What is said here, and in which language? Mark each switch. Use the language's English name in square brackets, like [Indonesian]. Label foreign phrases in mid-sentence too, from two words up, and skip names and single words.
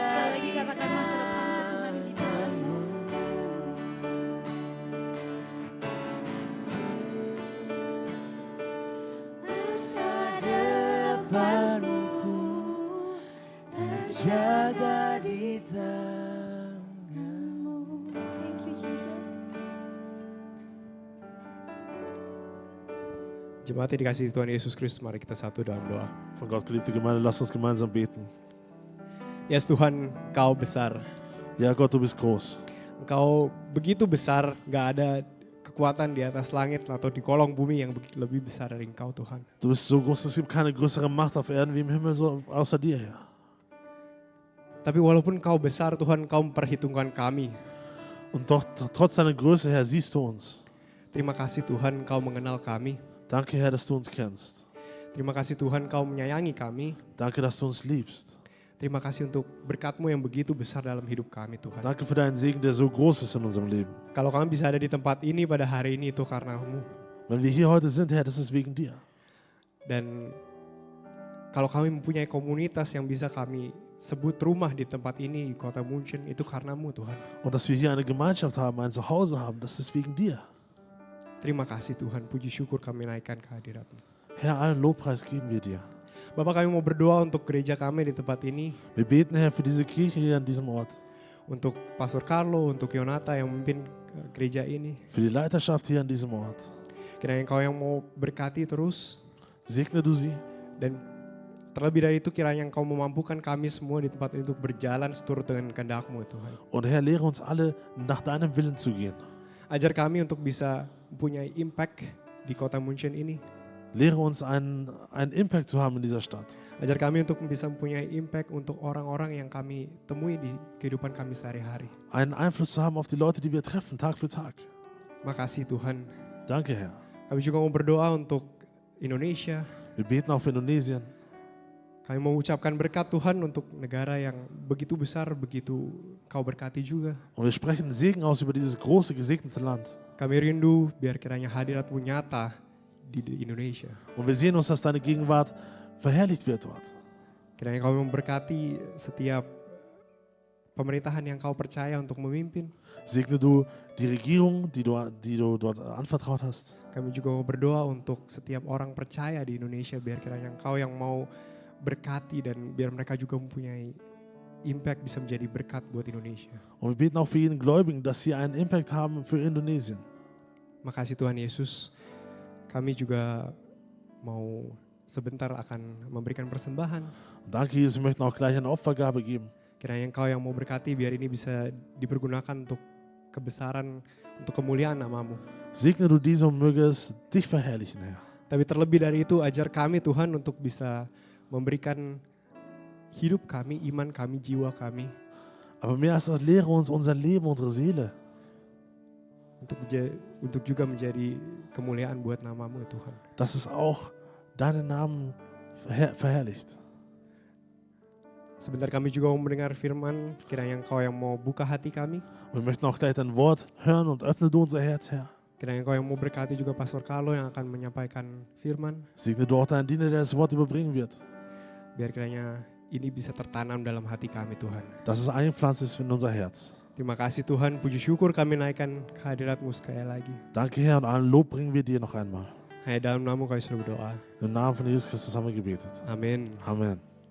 [Indonesian] Sekali lagi katakan masa depanku Tuhan di tangan-Mu. Jaga di tangan-Mu. [English] Thank you Jesus. [Indonesian] Jemaat yang dikasihi Tuhan Yesus Kristus, mari kita satu dalam doa. [German] Von Gott geliebte Gemeinde, lasst uns gemeinsam beten. [Indonesian] Yes Tuhan, Engkau besar. [German] Ja, Gott, du bist groß. [Indonesian] Engkau begitu besar, gak ada kekuatan di atas langit atau di kolong bumi yang lebih besar dari Engkau Tuhan. [German] Du bist so groß, es gibt keine größere Macht auf Erden wie im Himmel, so außer dir, Herr. [Indonesian] Tapi walaupun Engkau besar Tuhan, Engkau memperhitungkan kami. [German] Und doch, trotz deiner Größe, Herr, siehst du uns. [Indonesian] Terima kasih Tuhan, Engkau mengenal kami. [German] Danke, Herr, dass du uns kennst. [Indonesian] Terima kasih Tuhan, Engkau menyayangi kami. [German] Danke, dass du uns liebst. [Indonesian] Terima kasih untuk berkat-Mu yang begitu besar dalam hidup kami Tuhan. [German] Danke für deinen Segen, der so groß ist in unserem Leben. [Indonesian] Kalau kami bisa ada di tempat ini pada hari ini itu karena-Mu. [German] Wenn wir hier heute sind, Herr, das ist wegen dir. [Indonesian] Dan kalau kami mempunyai komunitas yang bisa kami sebut rumah di tempat ini, di kota München, itu karena-Mu Tuhan. [German] Und dass wir hier eine Gemeinschaft haben, ein Zuhause haben, das ist wegen dir. [Indonesian] Terima kasih Tuhan, puji syukur kami naikkan kehadirat-Mu. [German] Herr, allen Lobpreis geben wir dir. [Indonesian] Bapak, kami mau berdoa untuk gereja kami di tempat ini, [German] Wir beten, Herr, für diese Kirche hier an diesem Ort. [Indonesian] untuk Pastor Carlo, untuk Yonata yang memimpin gereja ini. [German] Für die Leiterschaft hier an diesem Ort. [Indonesian] Kiranya Engkau yang mau berkati terus, [German] Segne du sie. [Indonesian] dan terlebih dari itu kiranya Engkau memampukan kami semua di tempat ini untuk berjalan seturut dengan kehendak-Mu Tuhan. [German] Und Herr, lehre uns alle, nach deinem Willen zu gehen. [Indonesian] Ajar kami untuk bisa mempunyai impact di kota München ini. [German] Lehre uns einen Impact zu haben in dieser Stadt. [Indonesian] Ajar kami untuk bisa mempunyai impact untuk orang-orang yang kami temui di kehidupan kami sehari-hari. [German] Einen Einfluss zu haben auf die Leute, die wir treffen, Tag für Tag. [Indonesian] Makasih Tuhan. [German] Danke, Herr. [Indonesian] Kami juga mau berdoa untuk Indonesia. [German] Wir beten auch für Indonesien. [Indonesian] Kami mau ucapkan berkat Tuhan untuk negara yang begitu besar, begitu Kau berkati juga. [German] Und wir sprechen Segen aus über dieses große, gesegnete Land. [Indonesian] Kami rindu biar kiranya hadirat-Mu nyata di Indonesia. [German] Und wir sehen uns, dass deine Gegenwart verherrlicht wird dort. [Indonesian] Kiranya Kau memberkati setiap pemerintahan yang Kau percaya untuk memimpin. [German] Segne du die Regierung, die du dort anvertraut hast. [Indonesian] Kami juga mau berdoa untuk setiap orang percaya di Indonesia, biar kiranya Engkau yang mau berkati dan biar mereka juga mempunyai impact, bisa menjadi berkat buat Indonesia. [German] Und wir beten auch für jeden Gläubigen, dass sie einen Impact haben für Indonesien. [Indonesian] Makasih Tuhan Yesus. Kami juga mau sebentar akan memberikan persembahan. [German] Und danke, Jesus, wir möchten auch gleich eine Opfergabe geben. [Indonesian] Kiranya Engkau yang mau berkati biar ini bisa dipergunakan untuk kebesaran, untuk kemuliaan nama-Mu. [German] Segne du diese und möge es dich verherrlichen, Herr. [Indonesian] Tapi terlebih dari itu, ajar kami Tuhan untuk bisa memberikan hidup kami, iman kami, jiwa kami, [German] Aber mehr als das, lehre uns unser Leben, unsere Seele. [Indonesian] untuk juga menjadi kemuliaan buat nama-Mu Tuhan. [German] Dass es auch deinen Namen verherrlicht. [Indonesian] Sebentar kami juga mau mendengar firman, kiranya Engkau yang mau buka hati kami. [German] Und wir möchten auch gleich dein Wort hören und öffne du unser Herz, Herr. [Indonesian] Kiranya Engkau yang mau berkati juga Pastor Carlo yang akan menyampaikan firman. [German] Segne du auch deinen Diener, der das Wort überbringen wird. [Indonesian] Biar kiranya ini bisa tertanam dalam hati kami Tuhan. [German] Dass es eingepflanzt ist in unser Herz. [Indonesian] Terima kasih Tuhan, puji syukur kami naikkan kehadirat-Mu sekali lagi. [German] Danke, Herr, und allen Lob bringen wir dir noch einmal. [Indonesian] Hanya dalam nama-Mu kami sudah berdoa. [German] Im Namen von Jesus Christus haben wir gebetet. [Indonesian] Amin. [German] Amen.